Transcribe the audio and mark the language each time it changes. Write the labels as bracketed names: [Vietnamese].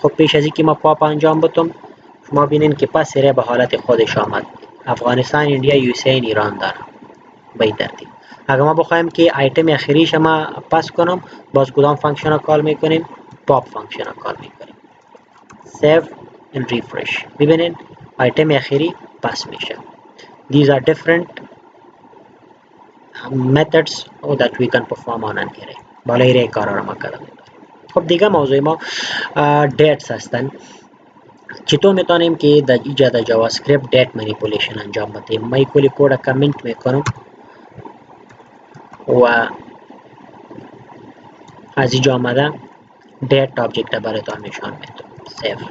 [Persian] خب پیش از که ما پاپ انجام بدم شما بینین که پس اره به حالت خودش آمد. افغانستان، ایندیا، یو اس ای، ایران داره به این ترتیب. اگر ما بخوایم که آیتم اخیریش ما پس کنم، باز کدام فانکشن را کال میکنیم؟ پاپ فانکشن را کال میکنیم. [English] Save and refresh. [Persian] ببینین آیتم اخیری پس میشه. [English] These are different methods that we can perform on an array. [Persian] بالای اره کارا را ما کردیم. خب دیگه موضوع ما dates هستن. چطور میتونیم که در ایجاد جاوا اسکریپت date manipulation انجام بدیم؟ ما کلی کد کامنت میکنم و از اینجا آمده date object را براتون نشان میدم. سیو.